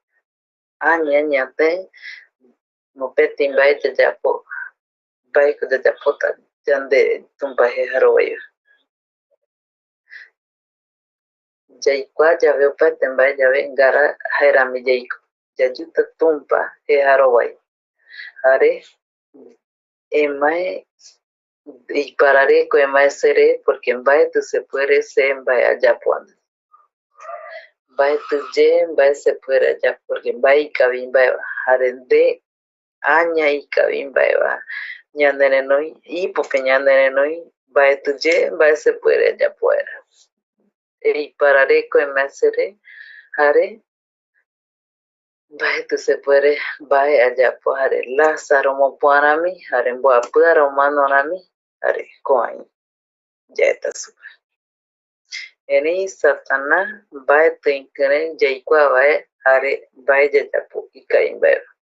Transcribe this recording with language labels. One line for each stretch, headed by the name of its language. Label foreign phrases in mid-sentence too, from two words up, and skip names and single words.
Eastern Bolivian Guaraní: Aña ñate mopeti mbae yajapo mbaeko jajapota yande tumpa jejarovaiva. Yaikua yave opaete mbae yave ngara jaerami yaiko. Yayuta tumpa jejarovai. Jare emae iparareko emae sere porque mbaeti
Spanish: se puede
Eastern Bolivian Guaraní: se mbae ayapo ande. Mbaeti ye mbae
Spanish: se puede
Eastern Bolivian Guaraní: ayapo porque mbae ikavi mbaeva. Jare nde aña ikavi mbaeva. Ñanerenoi ipope ñanerenoi mbaeti ye mbae
Spanish: se puede
Eastern Bolivian Guaraní: ayapo vaera. Iparareko emae sere jare mbaeti
Spanish: se puede
Eastern Bolivian Guaraní: mbae ayapo jare Lázaro mopuarami jare mboapiara omanorami jare koai yaeta supe. Erei Satanás mbaeti ikirei yaikua vae jare mbae yajapo ikavi mbaeva.